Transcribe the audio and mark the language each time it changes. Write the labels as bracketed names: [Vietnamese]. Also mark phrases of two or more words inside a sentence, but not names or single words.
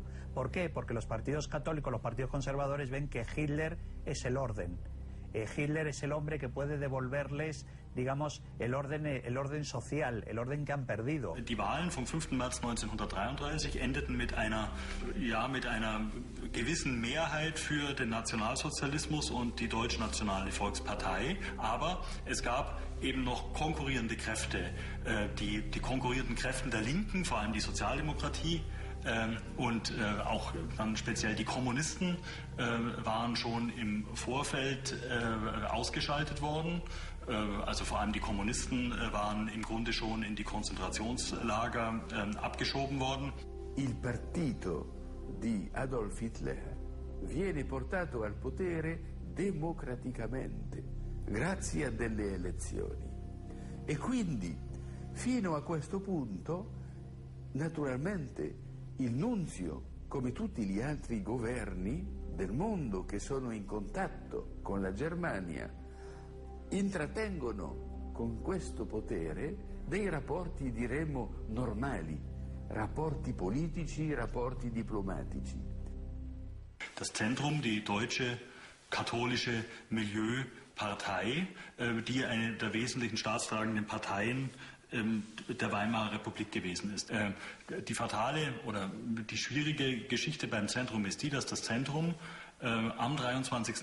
[Spanish] ¿Por qué? Porque los partidos católicos, los partidos conservadores ven que Hitler es el orden. Hitler es el hombre que puede devolverles, digamos, el orden social, el orden que han perdido. [German] Die Wahlen vom 5. März 1933 endeten mit einer gewissen Mehrheit für den Nationalsozialismus und die Deutschnationale Volkspartei, aber es gab eben noch konkurrierende Kräfte, die konkurrierenden Kräften der Linken, vor allem die Sozialdemokratie, und auch dann speziell die Kommunisten waren schon im Vorfeld ausgeschaltet worden. Also vor allem die Kommunisten waren im Grunde schon in die Konzentrationslager abgeschoben worden. [Italian] Il partito di Adolf Hitler viene portato al potere democraticamente, grazie a delle elezioni. E quindi, fino a questo punto, naturalmente, il nunzio, come tutti gli altri governi del mondo che sono in contatto con la Germania, intrattengono con questo potere dei rapporti, diremmo, normali, rapporti politici, rapporti diplomatici. [German] Das Zentrum, die deutsche katholische Milieupartei, die eine der wesentlichen staatstragenden Parteien der Weimarer Republik gewesen ist. Die fatale oder die schwierige Geschichte beim Zentrum ist die, dass das Zentrum am 23.